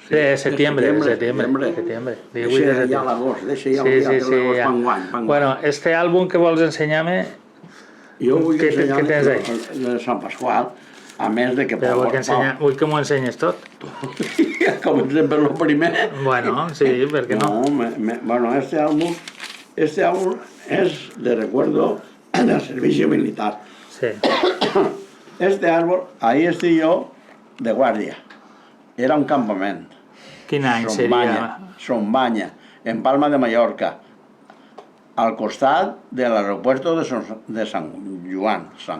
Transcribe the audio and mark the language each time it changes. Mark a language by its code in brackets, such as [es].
[ca] Setembre. Deixa ja l'agost, deixa ja l'agost panguany. Bueno, este àlbum que vols ensenyar-me... Jo vull Què tens ahí? el de Sant Pasqual, a més de que... Però vull que m'ho ensenyes tot. Comencem per lo primer. Bueno, sí, per què no? [es] Bueno, este álbum es de recuerdo del servicio militar. Sí. Este árbol, ahí estoy yo de guardia. [ca] Era un campament. Quin any seria? Sombanya, en Palma de Mallorca, al costat de l'aeropuerto de Sant Joan.